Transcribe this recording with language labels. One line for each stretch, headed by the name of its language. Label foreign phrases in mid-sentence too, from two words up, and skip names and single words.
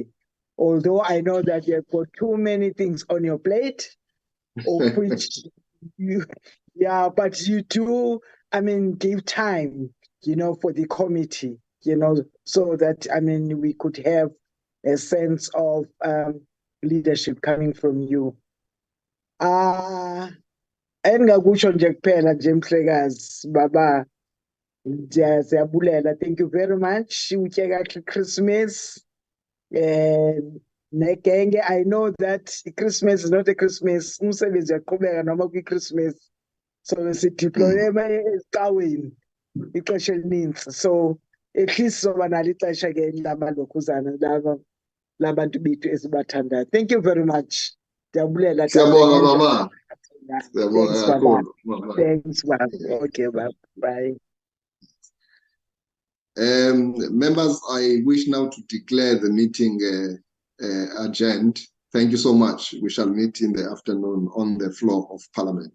English: Although I know that you've got too many things on your plate, of which but you do, give time, for the committee, so that, we could have a sense of leadership coming from you.
Xhosa: Engakusho nje kuphela nje Mhlekazi baba, siyabulela,
English: thank you very much.
Xhosa: Utye kahle Christmas negenge.
English: I know that Christmas is not a Christmas,
Xhosa: umsebenzi uyaqhubeka noma kwi-Christmas, so sideploye esicaweni ixesha elininzi,
English: so at least
Xhosa: soba nalo ixesha ke lamalokhuzana labantu bethu esibathandayo.
English: Thank you very much.
Xhosa: Ndiyabulela.
Zulu: Siyabonga mama.
English: Thanks, Baba. Thanks, Baba. Okay, Baba. Bye. Members, I wish now to declare the meeting adjourned. Thank you so much. We shall meet in the afternoon on the floor of Parliament.